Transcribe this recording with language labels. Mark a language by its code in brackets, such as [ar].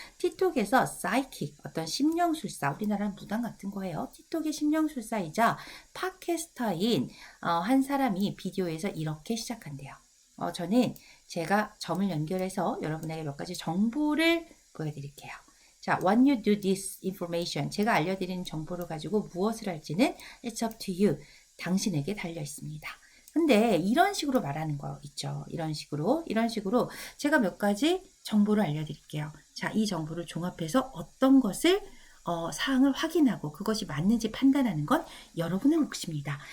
[ko] 틱톡에서 사이킥, 어떤 심령술사, 우리나라는 무당 같은 거예요. 틱톡의 심령술사이자 팟캐스터인 한 사람이 비디오에서 이렇게 시작한대요. 저는 제가 점을 연결해서 여러분에게 몇 가지 정보를 보여드릴게요. [en] 자, when you do this information, [ko] 제가 알려드리는 정보를 가지고 무엇을 할지는 [en] it's up to you. [ko] 당신에게 달려 있습니다. 근데 이런 식으로 말하는 거 있죠. 이런 식으로 제가 몇 가지 정보를 알려드릴게요. 자, 이 정보를 종합해서 어떤 것을 사항을 확인하고 그것이 맞는지 판단하는 건 여러분의 몫입니다.